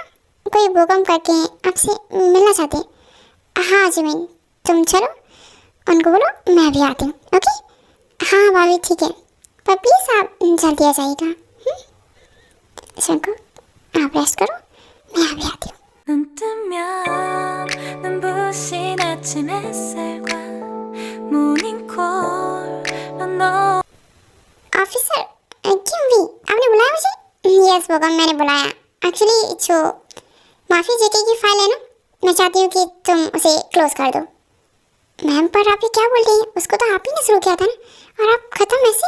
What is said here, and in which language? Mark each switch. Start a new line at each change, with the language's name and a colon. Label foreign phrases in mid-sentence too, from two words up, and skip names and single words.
Hindi: कोई भूकंप करके आपसे मिलना चाहते हैं। हाँ जिमिन, तुम चलो, उनको बोलो मैं भी आती हूँ। ओके? हाँ भाभी ठीक है, पर प्लीज़ आप जल्दी आ जाइएगा। शंकर, आप रेस्ट करो, मैं अभी आती हूँ।
Korean: 눈 뜨면 눈부신 아침 햇살과 모닝콜로 너
Hindi: ऑफिसर, क्यों भी आपने बुलाया मुझे? यस भूकंप, मैंने बुलाया। एक्चुअली जो माफ़ी जेके की फाइल है ना, मैं चाहती हूँ कि तुम उसे क्लोज कर दो। मैम, पर आप ये क्या बोल रही हैं? उसको तो आप ही ने शुरू किया था ना, और आप ख़त्म ऐसे?